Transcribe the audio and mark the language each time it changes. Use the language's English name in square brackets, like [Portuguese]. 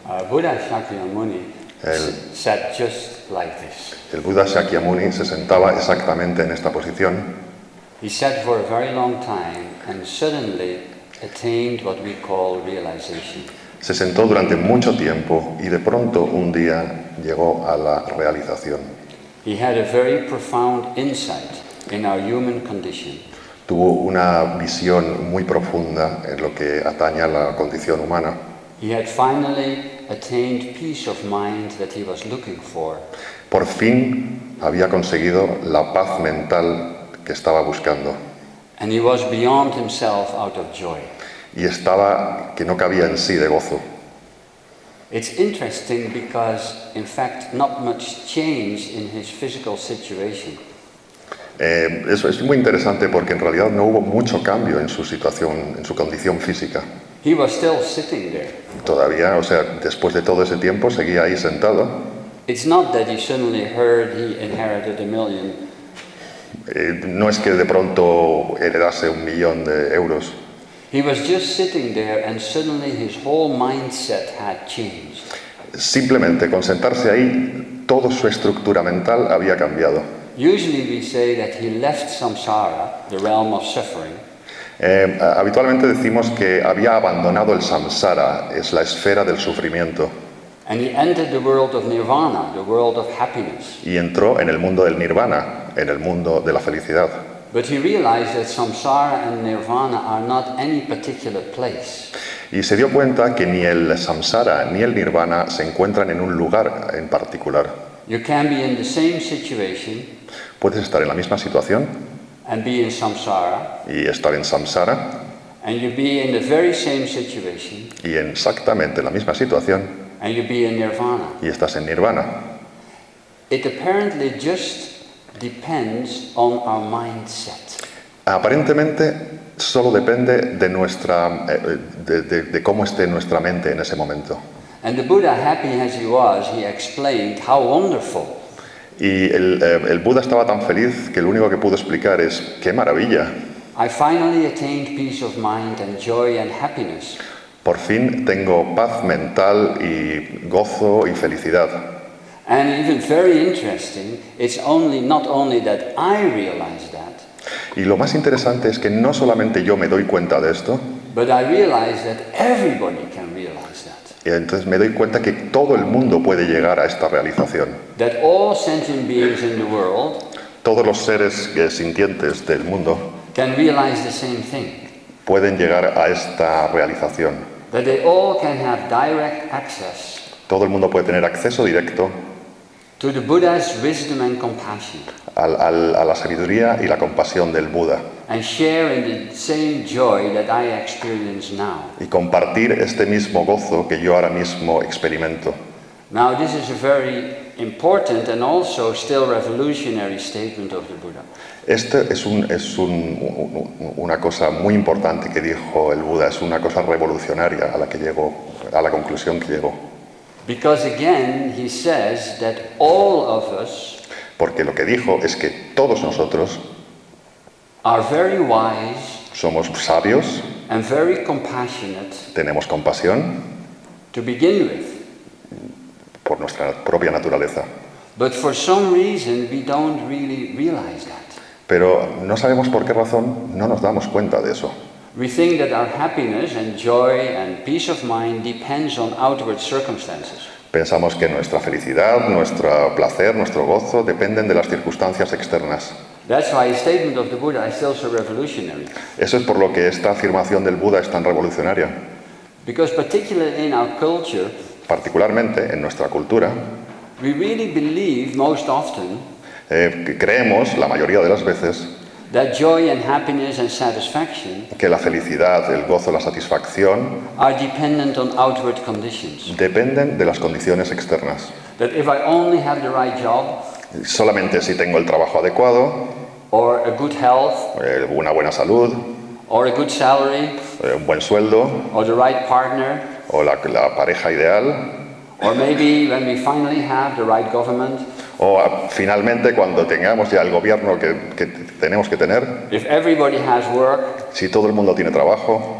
[English] Buddha Shakyamuni sat just like this. [Spanish] el Buda Shakyamuni se sentaba exactamente en esta posición. [English] He sat for a very long time, and suddenly attained what we call realization. [Spanish] Se sentó durante mucho tiempo y de pronto un día llegó a la realización. [English] He had a very profound insight in our human condition. [Spanish] Tuvo una visión muy profunda en lo que atañe a la condición humana. [English] He had finally attained peace of mind that he was looking for. [Spanish] Por fin había conseguido la paz mental que estaba buscando. [English] And he was beyond himself out of joy. [Spanish] Y estaba que no cabía en sí de gozo. [English] It's interesting because, in fact, not much changed in his physical situation. [Spanish] Eso es muy interesante porque en realidad no hubo mucho cambio en su situación, en su condición física. [English] He was still sitting there. [Spanish] Todavía, o sea, después de todo ese tiempo seguía ahí sentado. [English] It's not that he suddenly heard he inherited $1 million. [Spanish] No es que de pronto heredase 1 millón de euros. [English] He was just sitting there and suddenly his whole mindset had changed. [Spanish] Simplemente con sentarse ahí, toda su estructura mental había cambiado. [English] Usually we say that he left samsara, the realm of suffering, [Spanish] Habitualmente decimos que había abandonado el samsara, es la esfera del sufrimiento, [English] and he entered the world of nirvana, the world of happiness. [Spanish] y entró en el mundo del nirvana, en el mundo de la felicidad. [English] But he realized that samsara and nirvana are not any particular place. [Spanish] Y se dio cuenta que ni el samsara ni el nirvana se encuentran en un lugar en particular. [English] You can be in the same situation [Spanish] Puedes estar en la misma situación [English] and be in samsara, [Spanish] y estar en samsara, [English] and you be in the very same situation [Spanish] y en exactamente la misma situación [English] and you be in nirvana. [Spanish] y estás en nirvana. [English] It apparently just depends on our mindset. [Spanish] Aparentemente solo depende de de cómo esté nuestra mente en ese momento. [English] And the Buddha, happy as he was, he explained how wonderful. [Spanish] Y el Buda estaba tan feliz que lo único que pudo explicar es ¡qué maravilla! [English] I finally attained peace of mind and joy and happiness. [Spanish] Por fin tengo paz mental y gozo y felicidad. [English] And even very interesting, it's not only that I realize that, [Spanish] Y lo más interesante es que no solamente yo me doy cuenta de esto, [English] but I realize that everybody can realize that. [Spanish] y entonces me doy cuenta que todo el mundo puede llegar a esta realización. [English] That all sentient beings in the world [Spanish] Todos los seres sintientes del mundo [English] can realize the same thing. [Spanish] pueden llegar a esta realización. [English] That they all can have direct access [Spanish] Todo el mundo puede tener acceso directo [English] to the Buddha's wisdom and compassion, [Spanish] a la sabiduría y la compasión del Buda [English] and share in the same joy that I experience now. [Spanish] y compartir este mismo gozo que yo ahora mismo experimento. [English] Now, this is a very important and also still revolutionary statement of the Buddha. [Spanish] Este es una cosa muy importante que dijo el Buda, es una cosa revolucionaria a la que llegó, a la conclusión que llegó. [English] Because again, he says that all of us [Spanish] Porque lo que dijo es que todos nosotros [English] are very wise [Spanish] somos sabios, [English] and very compassionate [Spanish] tenemos compasión [English] to begin with. [Spanish] por nuestra propia naturaleza. [English] But for some reason, we don't really realize that. [Spanish] Pero no sabemos por qué razón no nos damos cuenta de eso. [English] We think that our happiness and joy and peace of mind depends on outward circumstances. [Spanish] Pensamos que nuestra felicidad, nuestro placer, nuestro gozo dependen de las circunstancias externas. [English] That's why the statement of the Buddha is still so revolutionary. [Spanish] Eso es por lo que esta afirmación del Buda es tan revolucionaria. [English] Because particularly in our culture, [Spanish] Particularmente en nuestra cultura, [English] we really believe most often [Spanish] que creemos, la mayoría de las veces, [English] that joy and happiness and satisfaction [Spanish] que la felicidad, el gozo, la satisfacción [English] are dependent on outward conditions. [Spanish] dependen de las condiciones externas. [English] That if I only have the right job, [Spanish] Solamente si tengo el trabajo adecuado, [English] or a good health, [Spanish] una buena salud, [English] or a good salary, [Spanish] un buen sueldo [English] or the right partner, [Spanish] o la pareja ideal, [English] or maybe when we finally have the right government, [Spanish] o finalmente cuando tengamos ya el gobierno que tenemos que tener, [English] if everybody has work, [Spanish] si todo el mundo tiene trabajo,